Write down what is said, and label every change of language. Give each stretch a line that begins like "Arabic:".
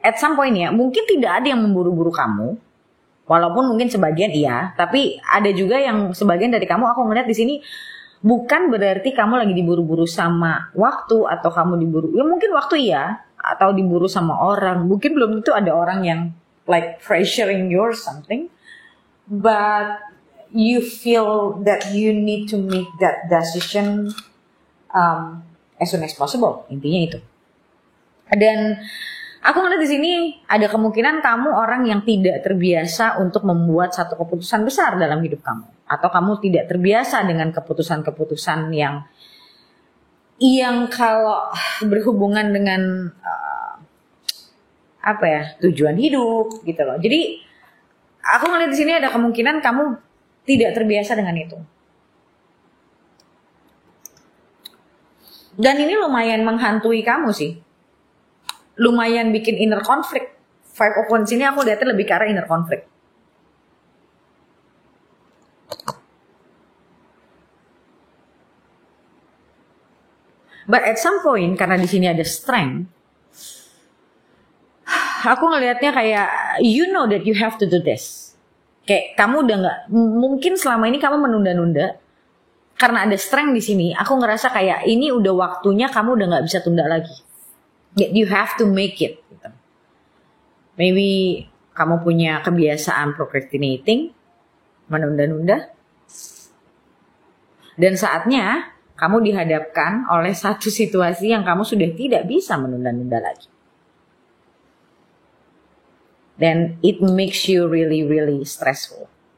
English: At some point
Indonesian: ya, mungkin tidak ada yang memburu-buru kamu. Walaupun mungkin sebagian iya, tapi ada juga yang sebagian dari kamu, aku ngeliat di sini bukan berarti kamu lagi diburu-buru sama waktu atau kamu diburu. Ya mungkin waktu iya, atau diburu sama orang. Mungkin belum tentu ada orang yang
English: like pressuring you or something, but you feel that you need to make that decision as soon as possible.
Indonesian: Intinya itu. Dan aku ngeliat di sini ada kemungkinan kamu orang yang tidak terbiasa untuk membuat satu keputusan besar dalam hidup kamu, atau kamu tidak terbiasa dengan keputusan-keputusan yang kalau berhubungan dengan tujuan hidup gitu loh. Jadi aku ngeliat di sini ada kemungkinan kamu tidak terbiasa dengan itu. Dan ini lumayan menghantui kamu sih. Lumayan bikin inner conflict. Five of Wands ini aku lihatnya lebih ke arah inner conflict.
English: But at some point,
Indonesian: karena di sini ada strength, aku ngelihatnya kayak
English: you know that you have to do this.
Indonesian: Kayak kamu udah nggak, mungkin selama ini kamu menunda-nunda. Karena ada strength di sini, aku ngerasa kayak ini udah waktunya, kamu udah nggak bisa tunda lagi.
English: You have to make it.
Indonesian: Gitu. Maybe kamu punya kebiasaan procrastinating, menunda-nunda, dan saatnya kamu dihadapkan oleh satu situasi yang kamu sudah tidak bisa menunda-nunda lagi. Dan
English: it makes you really, really stressful.